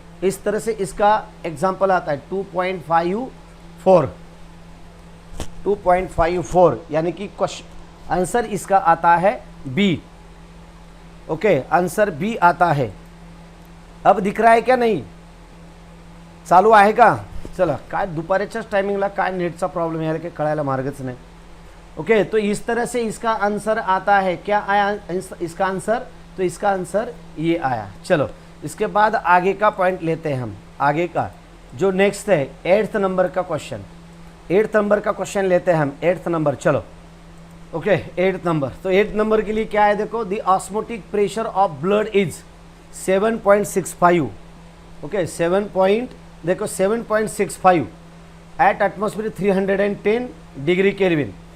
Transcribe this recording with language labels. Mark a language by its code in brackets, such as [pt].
[hi] इस तरह से इसका एग्जाम्पल आता है 2.54 यानी कि आंसर इसका आता है बी ओके। आंसर बी आता है। अब दिख रहा है क्या, [mr] नहीं चालू आहे का, चला काय दुपारच्याच टायमिंगला काय नेटचा प्रॉब्लेम यार, की कळायला मार्गच नाही ओके। [hi] तो इस तरह से इसका आंसर आता है, क्या आया इसका आंसर, तो इसका आंसर ये आया। चलो इसके बाद आगे का पॉइंट लेते हैं हम, आगे का जो नेक्स्ट है 8th नंबर का क्वेश्चन, 8th नंबर का क्वेश्चन लेते हैं हम 8th नंबर। चलो ओके 8th नंबर, तो 8th नंबर के लिए क्या है देखो, [en] The osmotic pressure of blood is 7.65 okay 7.65 at atmosphere 310 degree kelvin.